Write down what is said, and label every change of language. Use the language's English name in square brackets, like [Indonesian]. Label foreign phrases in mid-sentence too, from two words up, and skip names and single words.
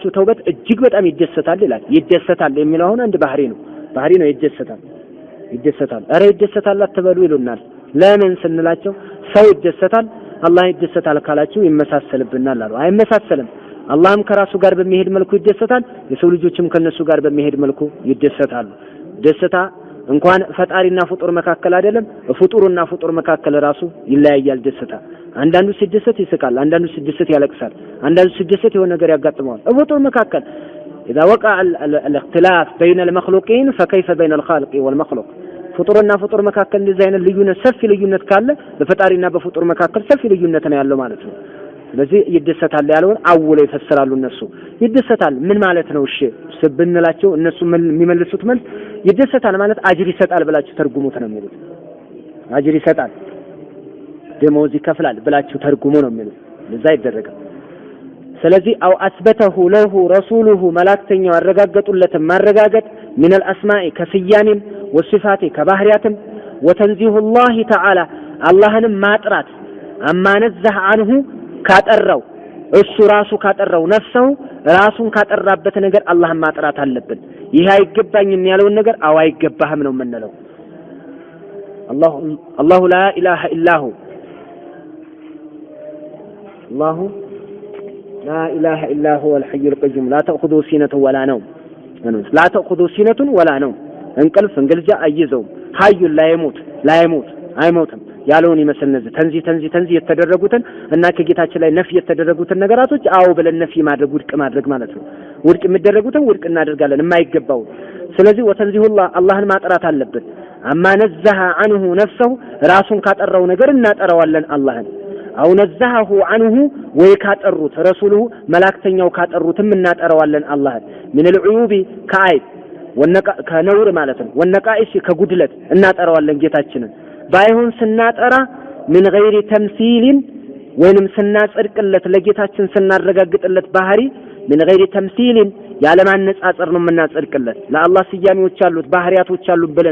[Amharic] ተውበት እጅግ በጣም ይደሰታል ይላል ይደሰታል የሚለው አሁን አንድ ባህሪ ነው ይደሰታል አረ ይደሰታል አትበሉ ይሉናል ለምን ስንላቸው ሰው ይደሰታል አላህ ይደሰታል ካላችሁ ይመሳሰልብናል አሉ አይመሳሰልም አላህም ከራሱ ጋር በሚሄድ መልኩ ይደሰታል የሰው ልጆችም ከነሱ ጋር በሚሄድ መልኩ ይደሰታሉ ደስታ እንኳን ፈጣሪና ፍጡር መካከል አይደለም ፍጡርና ፍጡር መካከል ራሱ ይለያያል ደስታ አንዳንዱ ሲደሰት ይስቃል አንዳንዱ ሲደሰት ያለቅሳል አንዳንዱ ሲደሰት የሆነ ነገር ያጋጥመዋል ፍጡር መካከል [Arabic] اذا وقع الاختلاف بين المخلوقين فكيف بين الخالق والمخلوق [Amharic] ፍጡርና ፍጡር መካከል እንደዚህ አይነት ልዩነት ሰፊ ልዩነት ካለ በፈጣሪና በፍጡር መካከል ሰፊ ልዩነት ነው ያለው ማለት ነው ስለዚህ ይደሰታል ያለውን አውለው ይፈስራሉ እነሱ ይደሰታል ምን ማለት ነው እሺ ስብንላቸው እነሱ የሚመልሱት መልስ ይደሰታል ማለት አጅር ይሰጣል ብላችሁ ተርጉሙት ነው የሚሉት አጅር ይሰጣል ደሞዝ ይከፍላል ብላችሁ ተርጉሙ ነው የሚሉት ለዛ ይደረጋል ስለዚህ [Arabic] أو أثبته له رسوله [Amharic] መላእክተኛው ያረጋገጡለትን ማረጋገጥ [Arabic] من الاسماء [Amharic] ከስያሜም ወሲፋቴ ከባህሪያትም ወተንዚሁ [Arabic] الله تعالى [Amharic] አላህንም ማጥራት [Arabic] عما نزهه عنه [Amharic] ካጠራው እሱ ራሱ ካጠራው ነፍሰው ራሱን ካጠራበት ነገር አላህን ማጥራት አለብን ይሄ አይገባኝም ያለውን ነገር አው አይገባህም ነው የምንለው [Arabic] الله لا اله الا هو الله لا اله الا هو الحي القيوم لا تاخذه سنة ولا نوم لا تاخذه سنة ولا نوم [Amharic] እንቅልፍ እንግልጃ አይዘው [Arabic] ሀዩ لا يموت [Amharic] አይሞትም ያለውን ይመስልነዝ ተንዚ የተደረጉትን እና ከጌታችን ላይ ነፍ የተደረጉትን ነገራቶች አው ብለን ነፍ ማድረግ ውድቅ ማድረግ ማለት ነው ውድቅ የሚደረጉትን ውድቅ እናደርጋለን የማይገባው ስለዚህ ወተንዚሁላህ አላህን ማጥራት አለብን [Arabic] عما نزهه عنه [Amharic] ነፍሰው ራሱን ካጠራው ነገር እናጠራዋለን አላህን አው [Arabic] نزهه عنه [Amharic] ወይ ካጠሩት ረሱሉሁ መላእክተኛው ካጠሩትም እናጠራዋለን አላህን [Arabic] من العيوب [Amharic] ከአይብ ከነውር ማለት ነው ወነቃኢስ ከጉድለት እናጠራዋለን ጌታችንን ባይሆን ስናጠራ [Arabic] من غير تمثيل [Amharic] ወይንም ስናጽድቅለት ለጌታችን ስናረጋግጥለት ባህሪ [Arabic] من غير تمثيل [Amharic] ያለማነጻጸር ነው የምናጽድቅለት። ለአላህ ስያሜዎች አሉት ባህሪያቶች አሉት ብለን